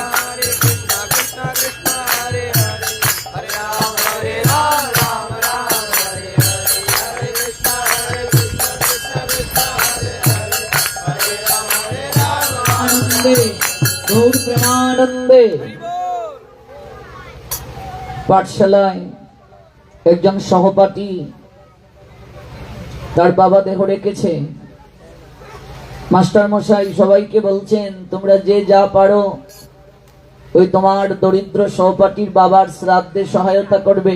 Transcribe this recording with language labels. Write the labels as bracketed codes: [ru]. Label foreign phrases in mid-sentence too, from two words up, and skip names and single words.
[sa] हरे कृष्ण कृष्ण कृष्ण हरे हरे हरे राम राम राम हरे हरे हरे कृष्ण कृष्ण कृष्ण हरे हरे हरे राम, [bn] আনন্দে গৌর প্রেমানন্দে পাঠশালায় একজন সহপাঠী তার বাবা দেহ রেখেছে। মাস্টার মশাই সবাইকে বলছেন, তোমরা যে যা পারো ওই তোমার দরিদ্র সহপাঠীর বাবার শ্রাদ্ধে সহায়তা করবে।